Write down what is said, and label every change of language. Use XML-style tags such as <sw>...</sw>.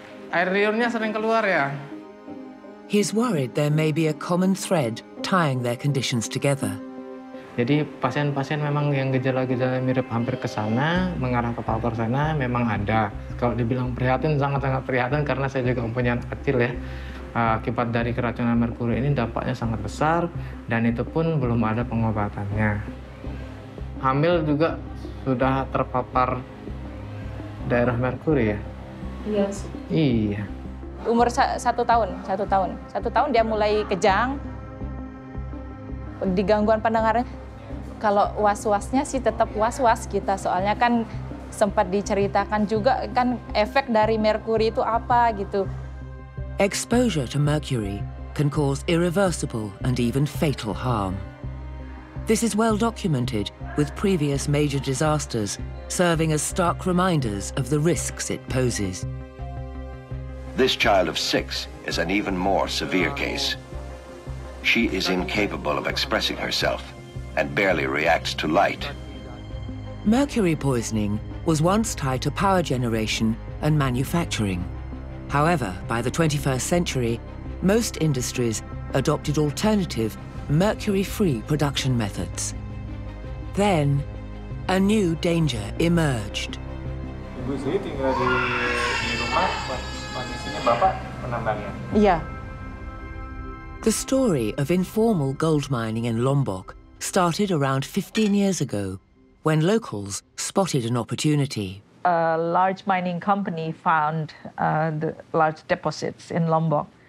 <id>Air liurnya sering keluar ya.</id> <en>He's worried there may be a common thread tying their conditions together.</en> <id>Jadi pasien-pasien memang yang gejala-gejala mirip hampir ke sana, mengarah ke Papua sana memang ada. Kalau dibilang prihatin, sangat-sangat prihatin karena saya juga mempunyai anak kecil ya. Akibat dari keracunan merkuri ini dampaknya sangat besar dan itu pun belum ada pengobatannya. Hamil juga sudah terpapar daerah merkuri ya? Iya. Iya. Umur 1 tahun. 1 tahun dia mulai kejang. Di gangguan pendengarannya. Kalau was-wasnya sih tetap was-was kita, soalnya kan sempat diceritakan juga kan efek dari merkuri itu apa gitu.</id> <en>Exposure to mercury can cause irreversible and even fatal harm. This is well documented, with previous major disasters serving as stark reminders of the risks it poses. This child of 6 is an even more severe case. She is incapable of expressing herself and barely reacts to light. Mercury poisoning was once tied to power generation and manufacturing. However, by the 21st century, most industries adopted alternative, mercury-free production methods. Then, a new danger emerged.</en> <id>Ibu saya tinggal di rumah, kondisinya Bapak penambangnya. Iya.</id> <en>The story of informal gold mining in Lombok started around 15 years ago, when locals spotted an opportunity. A large mining company found the large deposits in Lombok.</en>